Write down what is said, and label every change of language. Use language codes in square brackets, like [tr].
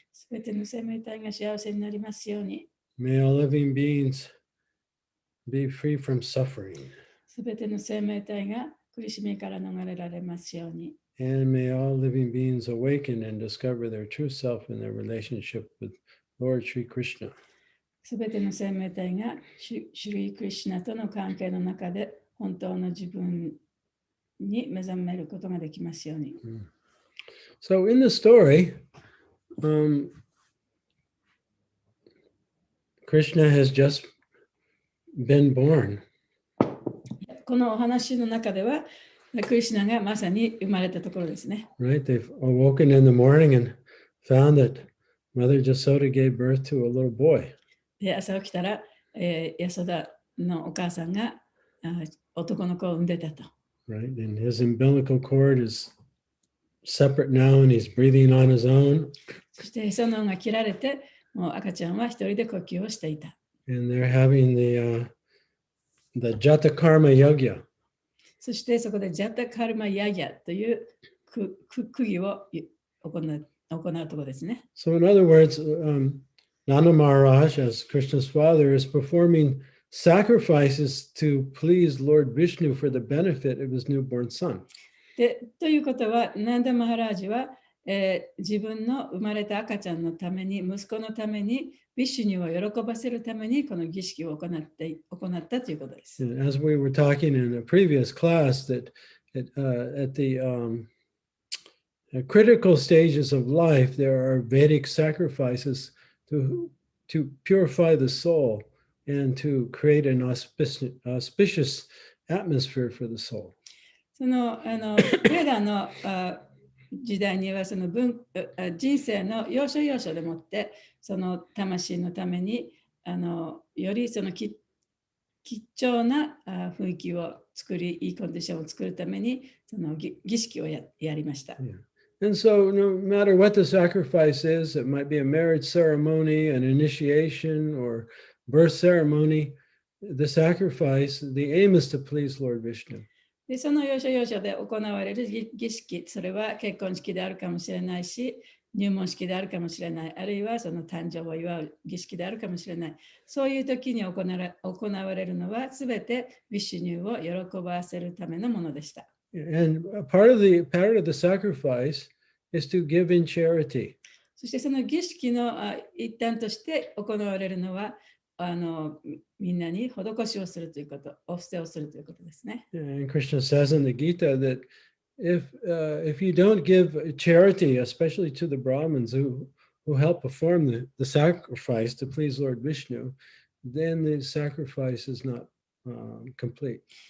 [ja] すべての生命体が幸せになりますように。 [en] May all living beings be free from suffering. [ja] すべての生命体が苦しみから逃れられますように。 [en] And may all living beings awaken and discover their true self in their relationship with Lord Sri Krishna. [ja] すべての生命体がシュリー・クリシュナとの関係の中で本当の自分に目覚めることができますように。 [en] So in the story, Krishna has just been born. [ja] このお話の中では、クリシュナがまさに生まれたところですね。 [en] Right? They've awoken in the morning and found that Mother Jasoda gave birth to a little boy. [ja] で、朝起きたら、ヤソダのお母さんが男の子を産んでたと。 [en] Right? And his umbilical cord is separate now and he's breathing on his own. [ja] そしてへその緒が切られて、もう赤ちゃんは一人で呼吸をしていた。 [en] And they're having the Jata Karma Yagya. [ja] そしてそこでジャタカルマヤヤという区議を行うところですね。 [en] So in other words, Nanda Maharaj, as Krishna's father, is performing sacrifices to please Lord Vishnu for the benefit of his newborn son. [ja] でということは、ナンダ・マハラージは、自分の生まれた赤ちゃんのために、息子のために、ビシュニを喜ばせるために、この儀式を行ったということです。 [en] As we were talking in a previous class, that at the critical stages of life, there are Vedic sacrifices to purify the soul and to create an auspicious atmosphere for the soul. [ja] そのベーダの時代にはその人生の要所要所でもってその魂のためによりその貴重な雰囲気を作り、いいコンディションを作るためにその儀式をやりました。 [en] Yeah. And so no matter what the sacrifice is, it might be a marriage ceremony, an initiation, or birth ceremony, the sacrifice, the aim is to please Lord Vishnu. [ja] でその要所要所で行われる儀式、それは結婚式であるかもしれないし、入門式であるかもしれない、あるいはその誕生を祝う儀式であるかもしれない。そういう時に行われるのはすべてヴィシュニューを喜ばせるためのものでした。 [en] And part of the sacrifice is to give in charity. [ja] そしてその儀式の一端として行われるのはみんなに施しをするということ、お布施をするということですね。 [en] And Krishna says in the Gita that if you don't give charity, especially to the Brahmins who help perform the sacrifice to please Lord Vishnu, then the sacrifice is not complete.